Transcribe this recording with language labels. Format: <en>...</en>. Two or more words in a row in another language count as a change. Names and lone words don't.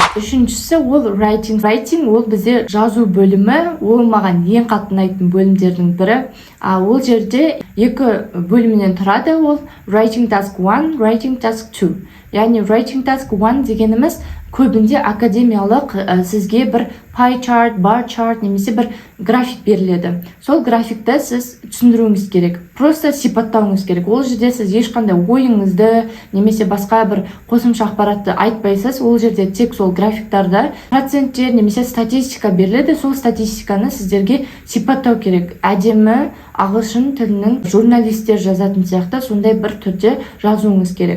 <kk>Үшіншісі ол writing. Writing ол бізде жазу бөлімі, ол маған ең қатты ұнайтын бөлімдердің бірі. Ол жерде 2 бөлімнен тұрады.</kk> <en>Ол writing task 1, writing task 2.</en> <kk>Яғни</kk> <en>writing task 1</en> <kk>дегеніміз көбінде академиялық сізге бір</kk> <en>pie chart, bar chart</en> <kk>немесе бір график беріледі. Сол графикті сіз түсіндіруіңіз керек. Просто сипаттауыңыз керек. Ол жерде сіз ешқандай ойыңызды немесе басқа бір қосымша ақпаратты айтпайсыз. Ол жерде тек сол графиктарда проценттер немесе статистика беріледі. Сол статистиканы сіздерге сипаттау керек. Әдемі ағылшын тілінің журналистер жазатын сияқты сондай бір түрде жазуыңыз керек.</kk>